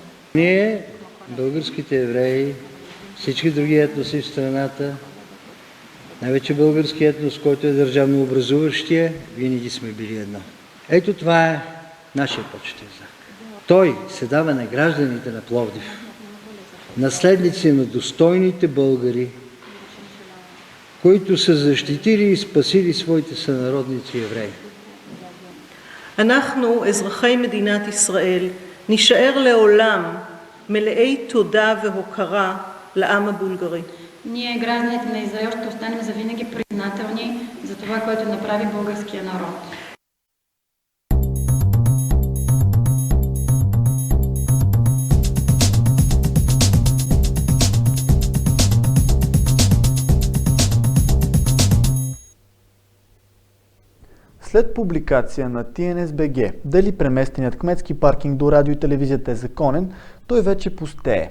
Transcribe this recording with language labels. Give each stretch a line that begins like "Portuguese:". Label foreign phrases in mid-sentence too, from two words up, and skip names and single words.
Bulgarian: Ние, българските евреи, всички други етноси в страната, най-вече български етнос, който е държавно образуващия, винаги сме били едно. Ето това е нашия почетен знак. Той се дава на гражданите на Пловдив, наследници на достойните българи, които са защитили и спасили своите сънародници евреи.
Hebrew: אנחנו, אזרחי מדינת ישראל, נישאר לעולם מלאי תודה והוקרה לעם הבולגרי.
Bulgarian: Ние, гражданите на Израел, ще останем завинаги признателни за това, което направи българския народ. След публикация на TNS.BG дали преместеният кметски паркинг до радио и телевизията е законен, той вече пустее.